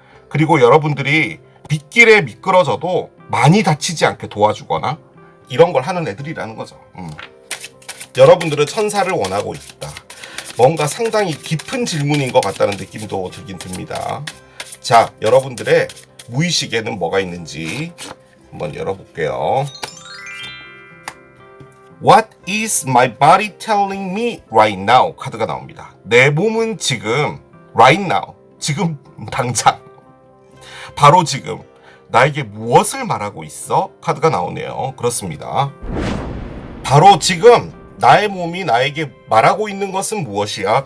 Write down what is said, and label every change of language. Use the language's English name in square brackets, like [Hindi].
[Korean] 그리고 여러분들이 빗길에 미끄러져도 많이 다치지 않게 도와주거나 이런 걸 하는 애들이라는 거죠. 여러분들은 천사를 원하고 있다. 뭔가 상당히 깊은 질문인 것 같다는 느낌도 들긴 듭니다. 자, 여러분들의 무의식에는 뭐가 있는지 한번 열어볼게요. [English] What is my body telling me right now? [Korean] 카드가 나옵니다. 내 몸은 지금 [English] right now, [Korean] 지금 당장, 바로 지금 나에게 무엇을 말하고 있어? 카드가 나오네요. 그렇습니다. 바로 지금 나의 몸이 나에게 말하고 있는 것은 무엇이야?